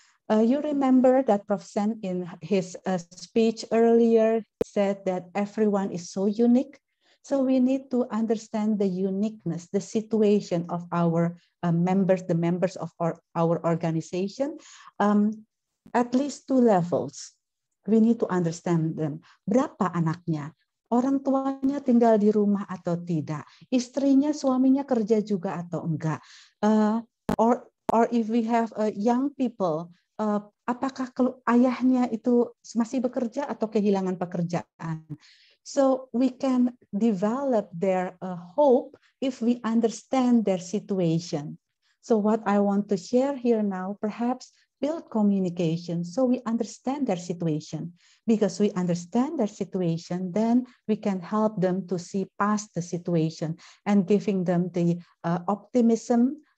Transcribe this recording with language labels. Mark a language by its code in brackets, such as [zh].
[en] You remember that Prof. Sen in his speech earlier said that everyone is so unique. So we need to understand the uniqueness, the situation of our members, the members of our organization, at least 2 levels. We need to understand them. [id] Berapa anaknya? Orang tuanya tinggal di rumah atau tidak? Istrinya, suaminya kerja juga atau enggak? [en] Or if we have young people, [id] apakah ayahnya itu masih bekerja atau kehilangan pekerjaan? [en] So we can develop their hope if we understand their situation. So what I want to share here now, perhaps build communication so we understand their situation. Because we understand their situation, then we can help them to see past the situation and giving them the optimism,